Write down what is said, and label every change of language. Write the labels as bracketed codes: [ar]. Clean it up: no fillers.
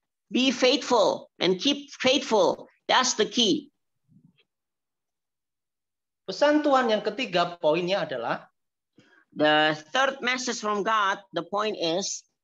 [en] Be faithful and keep faithful. That's the key. [id] Pesan Tuhan yang ketiga, poinnya adalah [en] the third message from God, the point is